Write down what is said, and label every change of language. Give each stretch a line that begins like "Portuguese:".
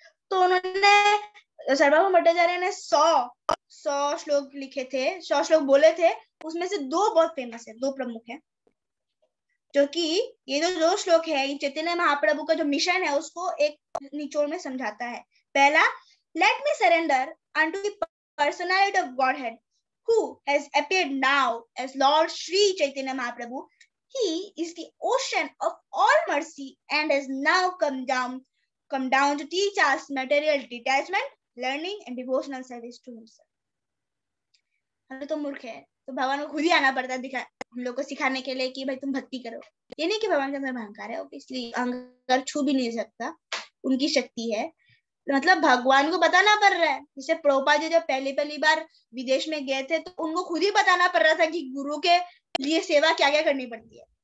Hindi: तो उन्होंने सार्वभौम भट्टाचार्य ने 100 श्लोक लिखे थे, 100 श्लोक बोले थे। उसमें से 2 बहुत फेमस है, 2 प्रमुख है, जो कि ये जो श्लोक है, चैतन्य महाप्रभु का जो मिशन है उसको एक निचोड़ में समझाता है।
English: पहला, let me surrender unto the personality of Godhead who has appeared now as Lord Sri Chaitanya Mahaprabhu. He is the ocean of all mercy and has now come down to teach us material detachment, learning and devotional service to himself.
Hindi: हम तो मूर्ख है, तो भगवान को खुद ही आना पड़ता है हम लोग को सिखाने के लिए कि भाई तुम भक्ति करो। ये नहीं कि भगवान के अंदर अहंकार है, इसलिए अहंकार छू भी नहीं सकता, उनकी शक्ति है। मतलब भगवान को बताना पड़ रहा है। जैसे प्रभुपाद जी जब पहली पहली बार विदेश में गए थे तो उनको खुद ही बताना पड़ रहा था कि गुरु के लिए सेवा क्या क्या करनी पड़ती है।